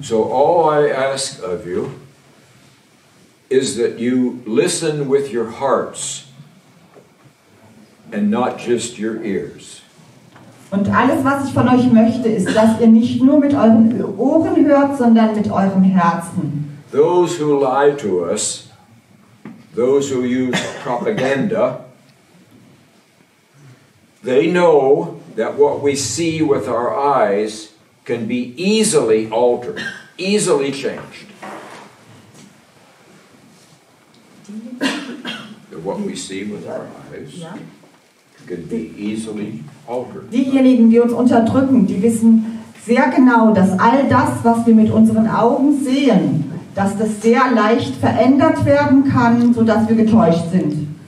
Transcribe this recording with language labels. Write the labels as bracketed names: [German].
[English] So all I ask of you is that you listen with your hearts and not just your ears. [German] Und alles, was ich von euch möchte, ist, dass ihr nicht nur mit euren Ohren hört, sondern mit eurem Herzen. [English] Those who lie to us, those who use propaganda, they know that what we see with our eyes can be easily altered, easily changed. What we see with our eyes can be easily altered. [German] Diejenigen, die uns unterdrücken, die wissen sehr genau, dass all das, was wir mit unseren Augen sehen, dass das sehr leicht verändert werden kann, sodass wir getäuscht sind.